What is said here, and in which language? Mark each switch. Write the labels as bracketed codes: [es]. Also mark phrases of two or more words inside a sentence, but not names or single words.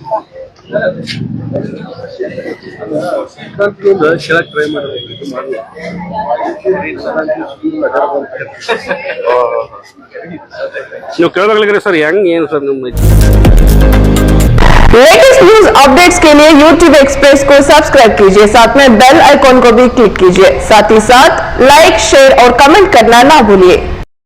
[kn] ಟ್ರೈ ನೀವು ಕೇಳೋದಾಗ್ಲಿಕ್ಕೆ ಸರ್ ಹೆಂಗ್ ಏನು ಸರ್ ನಮ್ಮ [en] latest news updates [hi] के लिए YouTube एक्सप्रेस को सब्सक्राइब कीजिए, साथ में [en] bell icon [hi] को भी क्लिक कीजिए, साथ ही साथ [en] like, share [hi] और कमेंट करना ना भूलिए।